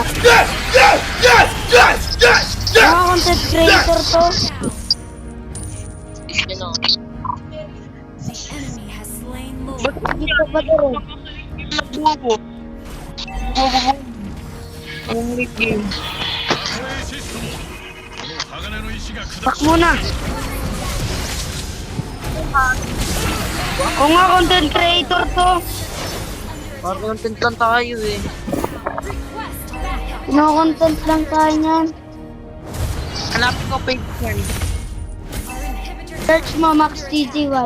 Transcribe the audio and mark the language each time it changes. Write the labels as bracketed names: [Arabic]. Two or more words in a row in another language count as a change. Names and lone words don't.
[English] Yes! Yes! Yes! Yes! Yes! Yes! [Filipino] Mga [English] content creator [Filipino] to. Yun o. Hindi ka ba doon? Nagbubo. Ang [English] late game. [Japanese] 防衛システムこの鋼の石が砕 [Filipino] Pak muna. Oo nga, [English] content creator [Filipino] to. Parang content lang tayo eh. Pino-content lang tayo niyan. Hanapin ko page yan. Search mo Max TGY.